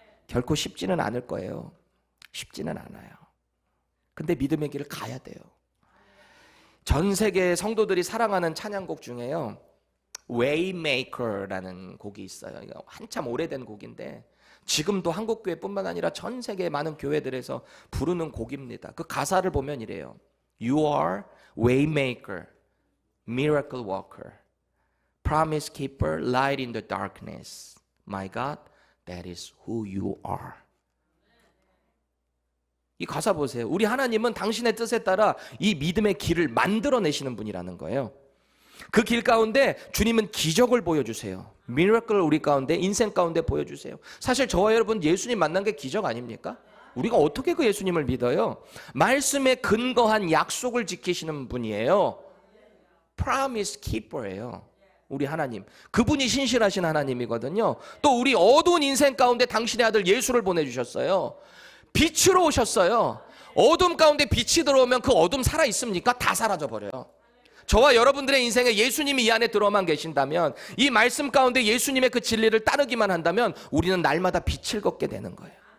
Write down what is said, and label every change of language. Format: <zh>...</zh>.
<ko>결코 쉽지는 않을 거예요. 쉽지는 않아요. 근데 믿음의 길을 가야 돼요. 전 세계 성도들이 사랑하는 찬양곡 중에요, Waymaker라는 곡이 있어요. 한참 오래된 곡인데 지금도 한국교회뿐만 아니라 전 세계 많은 교회들에서 부르는 곡입니다. 그 가사를 보면 이래요.</ko> <en>You are Waymaker, Miracle Worker, Promise Keeper, Light in the Darkness. My God, that is who you are.</en> <ko>이 가사 보세요. 우리 하나님은 당신의 뜻에 따라 이 믿음의 길을 만들어내시는 분이라는 거예요. 그 길 가운데 주님은 기적을 보여주세요. 미라클을 우리 가운데, 인생 가운데 보여주세요. 사실 저와 여러분 예수님 만난 게 기적 아닙니까? 우리가 어떻게 그 예수님을 믿어요? 말씀에 근거한 약속을 지키시는 분이에요. Promise Keeper예요. 우리 하나님, 그분이 신실하신 하나님이거든요. 또 우리 어두운 인생 가운데 당신의 아들 예수를 보내주셨어요. 빛으로 오셨어요. 어둠 가운데 빛이 들어오면 그 어둠 살아있습니까? 다 사라져버려요. 저와 여러분들의 인생에 예수님이 이 안에 들어만 계신다면, 이 말씀 가운데 예수님의 그 진리를 따르기만 한다면 우리는 날마다 빛을 걷게 되는 거예요.</ko>